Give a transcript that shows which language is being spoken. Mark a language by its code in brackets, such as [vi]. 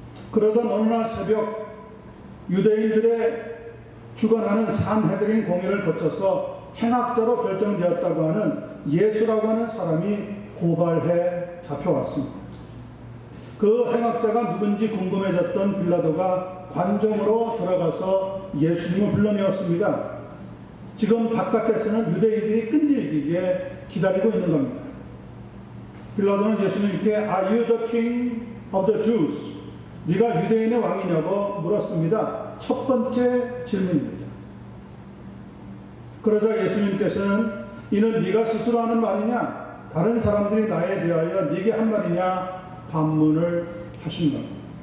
[ko] 그러던 어느 날 새벽 유대인들의 주관하는 산헤드린 공회를 거쳐서 행악자로 결정되었다고 하는 예수라고 하는 사람이 고발해 잡혀왔습니다. 그 행악자가 누군지 궁금해졌던 빌라도가 관정으로 들어가서 예수님을 불러내었습니다. 지금 바깥에서는 유대인들이 끈질기게 기다리고 있는 겁니다. 빌라도는 예수님께 [en] Are you the king of the Jews? [ko] 네가 유대인의 왕이냐고 물었습니다. 첫 번째 질문입니다. 그러자 예수님께서는 이는 네가 스스로 하는 말이냐? 다른 사람들이 나에 대하여 네게 한 말이냐? 반문을 하신 겁니다.